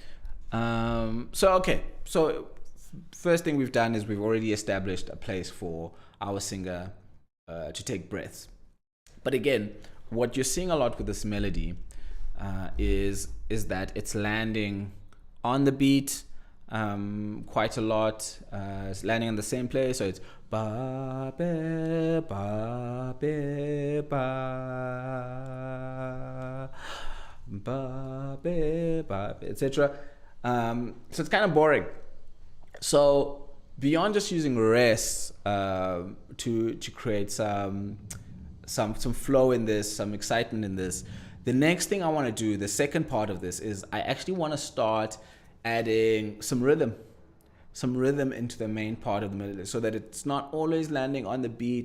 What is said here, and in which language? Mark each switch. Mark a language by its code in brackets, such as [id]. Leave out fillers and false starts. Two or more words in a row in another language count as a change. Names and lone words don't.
[en] So first thing we've done is we've already established a place for our singer to take breaths. But again, what you're seeing a lot with this melody is that it's landing on the beat quite a lot. It's landing on the same place, so it's ba be ba be ba ba be ba, etc. So it's kind of boring. So beyond just using rests to create some flow in this, some excitement in this, the next thing I want to do, the second part of this, is I actually want to start adding some rhythm into the main part of the melody, so that it's not always landing on the beat.